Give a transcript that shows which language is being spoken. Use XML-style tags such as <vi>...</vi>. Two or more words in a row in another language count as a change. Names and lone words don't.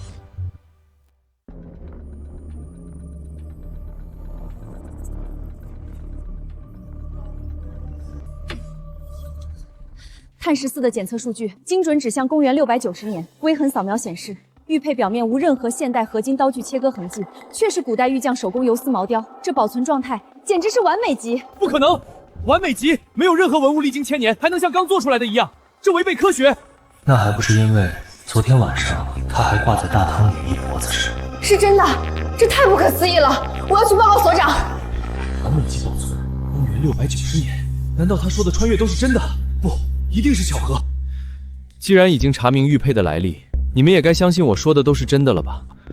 <zh>碳14的檢測數據精準指向公元690年，微痕掃描顯示，玉佩表面無任何現代合金刀具切割痕跡，確是古代玉匠手工游絲毛雕，這保存狀態簡直是完美級！不可能，完美級，沒有任何文物歷經千年還能像剛做出來的一樣，這違背科學。那還不是因為昨天晚上他還掛在大湯女一脖子上。是真的，這太不可思議了！我要去報告所長。完美級保存，公元690年，難道他說的穿越都是真的？不，一定是巧合。既然已經查明玉佩的來歷，你們也該相信我說的都是真的了吧？</zh>